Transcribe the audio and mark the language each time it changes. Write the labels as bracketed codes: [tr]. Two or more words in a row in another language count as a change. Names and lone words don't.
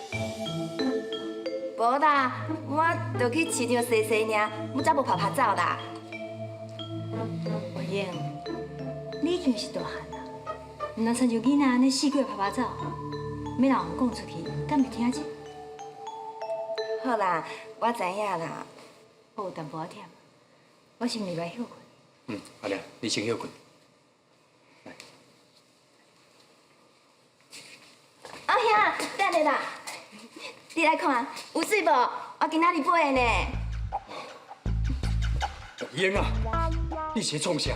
[nan] 无啦，我就去市场踅踅尔，我才无拍走啦。怀英，你已经是大汉啦，唔通亲像囡仔安尼四过拍走，要老人讲出去，敢袂听见？好啦，我知影啦。我有淡薄仔忝，我先入来休困。阿娘，你先休困。阿兄，等下啦，你来看，有水无？我今仔日买的呢。英啊，你是创啥？